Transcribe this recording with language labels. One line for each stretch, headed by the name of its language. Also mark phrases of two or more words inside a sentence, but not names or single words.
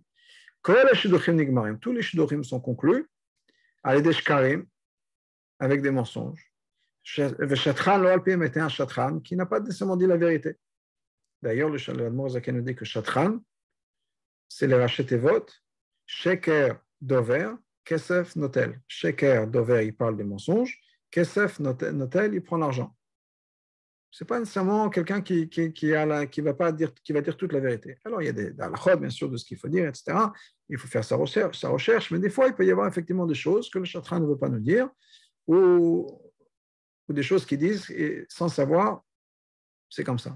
French: Tous les shidduchim sont conclus avec des shkarim, avec des mensonges. Shatran, l'Alpim était un shatran qui n'a pas nécessairement dit la vérité. D'ailleurs, le Rabbin Zaken nous dit que shatran, c'est les rachetevot,
Hebrew: שקר דובר, כסף נוטל. שקר דובר,
French: il parle des mensonges,
Hebrew: כסף נוטל,
French: il prend l'argent. Ce n'est pas nécessairement quelqu'un qui va dire toute la vérité. Alors, il y a des halachot, bien sûr, de ce qu'il faut dire, etc. Il faut faire sa recherche, mais des fois, il peut y avoir effectivement des choses que le chatran ne veut pas nous dire, ou des choses qu'il disent et sans savoir, c'est comme ça.